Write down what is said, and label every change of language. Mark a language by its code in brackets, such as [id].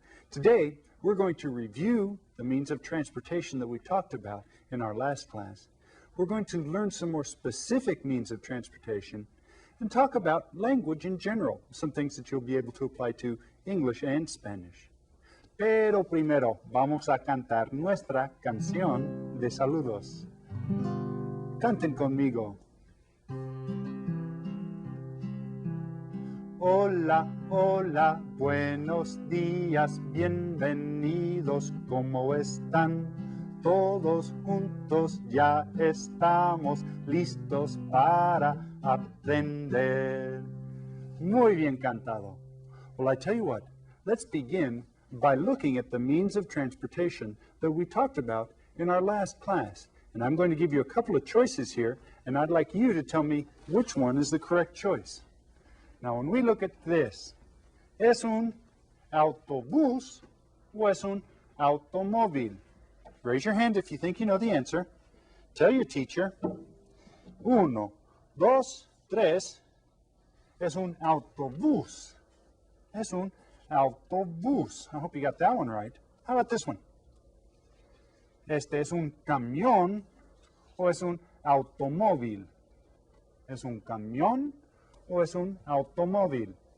[en] Today, we're going to review the means of transportation that we talked about in our last class. We're going to learn some more specific means of transportation and talk about language in general, some things that you'll be able to apply to English and Spanish. [es] Pero primero, vamos a cantar nuestra canción de saludos. Canten conmigo. Hola, hola, buenos días, bienvenidos, ¿cómo están? Todos juntos ya estamos listos para aprender. Muy bien cantado. [en] Well, I tell you what, let's begin by looking at the means of transportation that we talked about in our last class. And I'm going to give you a couple of choices here, and I'd like you to tell me which one is the correct choice. Now, when we look at this, [es] ¿es un autobús o es un automóvil? [en] Raise your hand if you think you know the answer. Tell your teacher. 1, 2, 3. [es] Es un autobús. Es un autobús. [en] I hope you got that one right. How about this one? [es] Este es un camión o es un automóvil? ¿Es un camión o es un automóvil?